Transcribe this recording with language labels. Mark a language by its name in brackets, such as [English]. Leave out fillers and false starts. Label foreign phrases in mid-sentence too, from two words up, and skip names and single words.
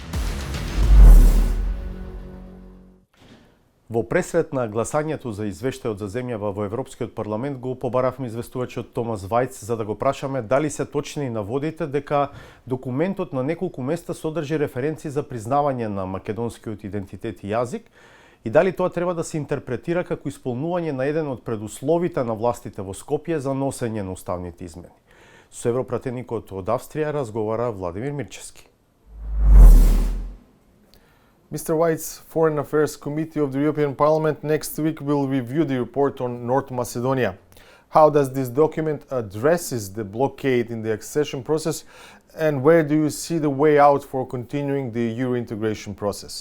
[Macedonian] Во пресрет на гласањето за извештајот за земјава во Европскиот парламент го побаравме известувачот Томас Вајц за да го прашаме дали се точни наводите дека документот на неколку места содржи референции за признавање на македонскиот идентитет и јазик и дали тоа треба да се интерпретира како исполнување на еден од предусловите на властите во Скопје за носење на уставните измени. Со европратеникот од Австрија разговара Владимир Мирчевски. [English] Mr. White's Foreign Affairs Committee of the European Parliament next week will review the report on North Macedonia. How does this document addresses the blockade in the accession process and where do you see the way out for continuing the Euro integration process?